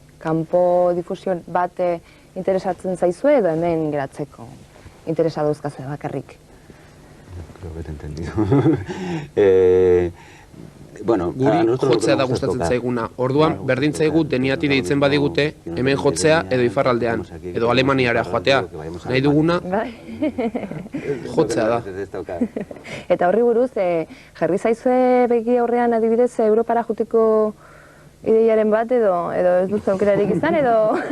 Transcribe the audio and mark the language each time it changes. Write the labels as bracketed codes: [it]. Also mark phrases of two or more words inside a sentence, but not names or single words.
[eu] Kanpo difusio bat interesatzen zaizue edo hemen geratzeko interesa dauzkazue bakarrik? [es] Creo que te he entendido. [eu] Guri jotzea da gustatzen zaiguna. Orduan, berdin zaigu deniati deitzen badigute hemen jotzea edo ifarraldean, edo Alemaniara joatea. Nahi duguna jotzea da. Eta horri buruz, jarri zaizue begi aurrean adibidez Europara juteko ideiaren bat edo ez duzu aukerarik izan edo...